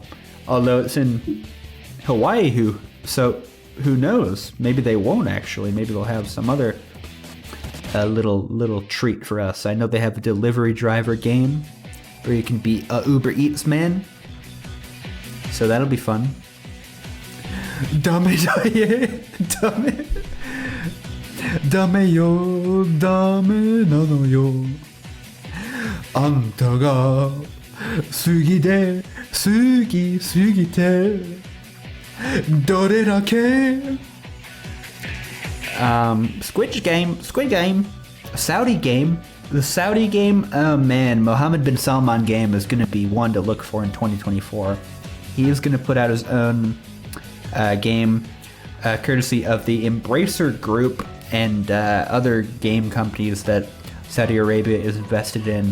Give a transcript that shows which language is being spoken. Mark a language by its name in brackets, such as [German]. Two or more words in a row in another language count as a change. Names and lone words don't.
[English] Although it's in Hawaii, who knows? Maybe they won't actually. Maybe they'll have some other little treat for us. I know they have a delivery driver game where you can be a Uber Eats man. So that'll be fun. [Japanese] ダメだね ダメ. ダメよ ダメなのよ. あんたが好きで好きすぎて. どれだけ. [English] Squid Game, Saudi game. The Saudi game, oh man, Mohammed bin Salman game is going to be one to look for in 2024. He is going to put out his own game, courtesy of the Embracer Group and other game companies that Saudi Arabia is invested in.